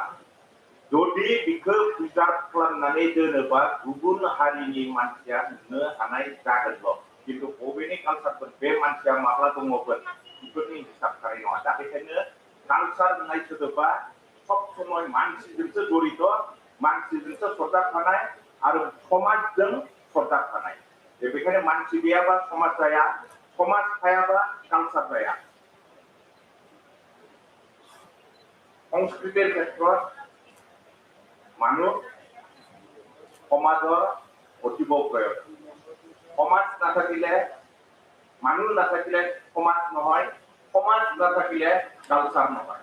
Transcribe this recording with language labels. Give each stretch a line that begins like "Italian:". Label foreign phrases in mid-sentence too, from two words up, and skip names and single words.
Bodo: जुदि बिखौ प्रिजार्भ खालामनानै दोनोबा गुबुन हारिनि मानसिया नुनो हानाय जागोनल' खिन्थु बबेनि कालचारफोर बे मानसिया माब्ला दङमोन बेफोरनि हिसाब थानाय नङा। दा बेखायनो कालचार होननाय सोदोबा सब समय मानसिजोंसो जड़ित मानसिजोंसो सरजाबफानाय आरो समाजजों सरजाबफानाय। बेखायनो मानसि गैयाबा समाज जाया समाज थायाबा कालचार जाया।
Assamese: সংস্কৃতিৰ ক্ষেত্ৰত মানুহ সমাজৰ অতীৱ প্ৰয়োজন। সমাজ নাথাকিলে মানুহ নাথাকিলে সমাজ নহয় সমাজ নাথাকিলে কালচাৰ নহয়।